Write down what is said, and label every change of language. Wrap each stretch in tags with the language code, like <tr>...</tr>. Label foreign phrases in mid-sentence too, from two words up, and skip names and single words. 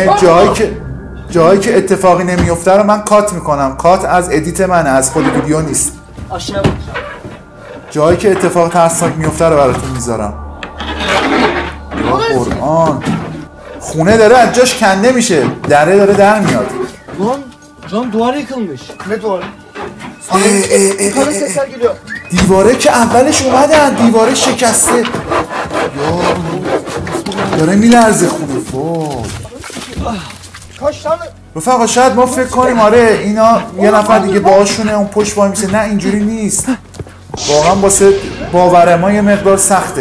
<fa>جایی که اتفاقی نمیفته رو من کات میکنم. کات از ادیت منه، از خود ویدیو نیست. جایی که اتفاق ترسناک میفته رو براتون میذارم. یا قرآن، خونه داره از جاش کنده میشه، دره داره در میاد.</fa> <tr>Lan duvar yıkılmış. Ne duvarı? Yukarı sesler geliyor.</tr> <fa>دیواره که اولش اومدن، دیواره شکسته. داره میلرزه خونه. رفقا شاید ما فکر کنیم آره اینا یه نفر دیگه باهاشونه اون پشت وای میسه. نه اینجوری نیست. واقعا واسه باور ما یه مقدار سخته.</fa>